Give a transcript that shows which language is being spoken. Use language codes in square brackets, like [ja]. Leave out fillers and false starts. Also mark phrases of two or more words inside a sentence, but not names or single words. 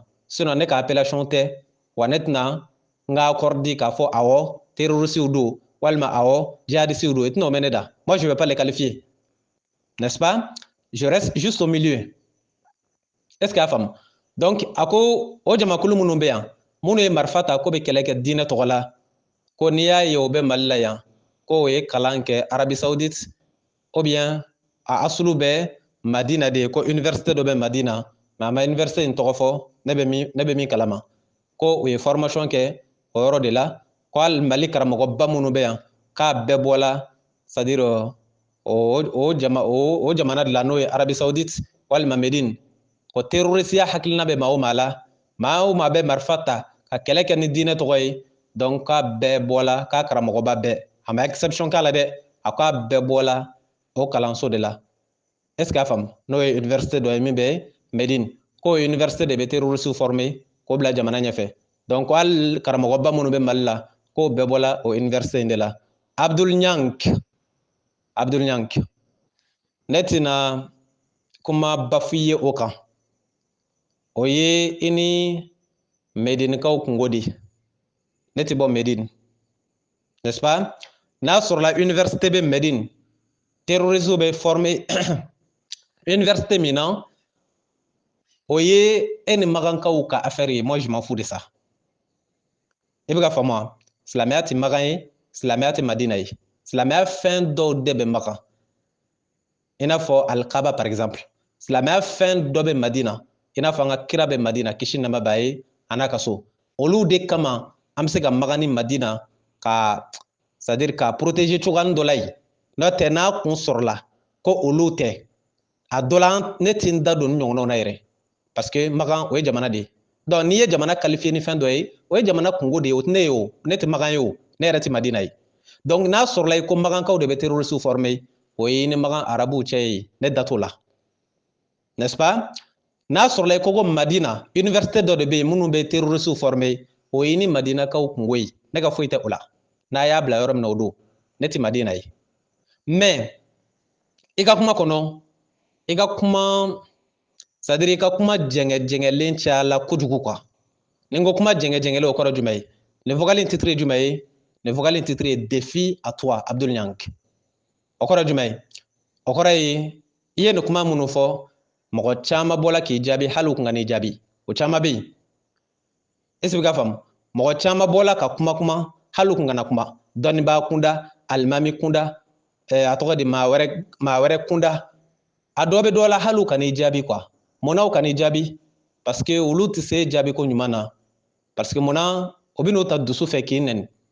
[bm] Sinon ne ka appellation tɛ, wa ne tɛna n ka accord di k'a fɔ awɔ terroristes do walima awɔ djihadistes do, i tɛna o mɛn ne da. [fr] Moi je ne vais pas les qualifier, n'est-ce pas? Je reste juste au milieu. Est-ce que [bm] a faamu? Donc a ko o jamakulu minnu bɛ yan, minnu ye marifa ta k'o bɛ kɛlɛ kɛ diinɛ tɔgɔ la, ko n'i y'a ye o bɛ Mali la yan, ko o ye kalan kɛ Arabie Saoudite, [fr] ou bien [bm] a asulu bɛ Madina de ye, ko université dɔ bɛ Madina, mais a ma université in tɔgɔ fɔ, ne bɛ min kalama, ko o ye formation kɛ o yɔrɔ de la, ko hali Mali karamɔgɔba minnu bɛ yan, k'a bɛɛ bɔla, c'est-à-dire o jamana de la n'o ye Arabie Saoudite walima Médine, ko terrorisiya hakilina bɛ maa o maa la, maa o maa bɛ marifa ta ka kɛlɛ kɛ ni diinɛ tɔgɔ ye, donc k'a bɛɛ bɔla, k'a karamɔgɔba bɛɛ, a ma exception k'a la dɛ, a k'a bɛɛ bɔla o kalanso de la. [fr] Est-ce que [bm] a faamu? N'o ye université dɔ ye min bɛ Médine, k'o université de bɛ [fr] terroriste former [bm] k'o bila jamana ɲɛfɛ. Donc hali karamɔgɔba minnu bɛ Mali la, k'o bɛɛ bɔla o université in de la. Abdul Nyank ne tɛna kuma bafuye o kan o ye i ni medinikaw kungo di ne tɛ bɔ Medine, [fr] n'est-ce pas? [bm] N'a sɔrɔla université bɛ Medine terroristes bɛ formé université min na o ye e ni magankaw ka affaire ye. [fr] Moi je m'en fous de ça. [bm] I bɛ ka faamu wa? Silamɛya tɛ magan ye, silamɛya tɛ Madina ye. Silamɛya fɛn dɔw de bɛ magan, i n'a fɔ Al-Kaaba [fr] par exemple. [bm] Silamɛya fɛn dɔ bɛ Madina, i n'a fɔ an ka kira bɛ Madina, kisi nɛɛma b'a ye a n'a ka so. Olu de kama an bɛ se ka magan ni Madina ka c'est-à-dire ka protéger cogoyanin dɔ la yen. N'o tɛ n'a kun sɔrɔla ko olu tɛ, a dɔ la ne tɛ n da don ni ɲɔgɔnnaw na yɛrɛ, [fr] parce que [bm] magan o ye jamana de ye. Donc n'i ye jamana qualifié ni fɛn dɔ ye, o ye jamana kungo de ye, o tɛ ne ye o, ne tɛ magan ye o, ne yɛrɛ tɛ Madina ye. Donc n'a sɔrɔla ko magankaw de bɛ [fr] terroristes former, [bm] o ye ni magan arabuw cɛ ye, ne da t'o la, [fr] n'est-ce pas? [bm] N'a sɔrɔla ko Madina université dɔ de bɛ yen minnu bɛ [fr] terroristes former, [bm] o ye ni Madinakaw kungo ye, ne ka foyi tɛ o la. N'a y'a bila yɔrɔ min na o don, ne tɛ Madina ye. Mais i ka kuma kɔnɔ, i ka kuma c'est-à-dire i ka kuma jɛngɛjɛngɛlen cayala kojugu quoi. Ni n ko kuma jɛngɛjɛngɛlen o kɔrɔ jumɛn ye? [fr] Le vocal [bm] in titre ye jumɛn ye? [fr] Le vocal [bm] in titre ye [fr] défi à toi [bm] Abdul Nyank. O kɔrɔ jumɛn ye? O kɔrɔ ye i ye nin kuma minnu fɔ, mɔgɔ caman bɔla k'i jaabi hali u kun ka n'i jaabi, o caman bɛ yen. [fr] Est-ce que [bm] i ka faamu? Mɔgɔ caman bɔla ka kuma hali u kun kana kuma, dɔnnibaa kunda, alimami kunda, a tɔgɔ di maa wɛrɛ kunda, a dɔ bɛ dɔ la hali u kan'i jaabi quoi. Munna u kan'i jaabi? [fr] Parce que [bm] olu tɛ se jaabi ko ɲuman na, [fr] parce que [bm] munna o bɛ n'o ta dusu fɛ k'i nɛni.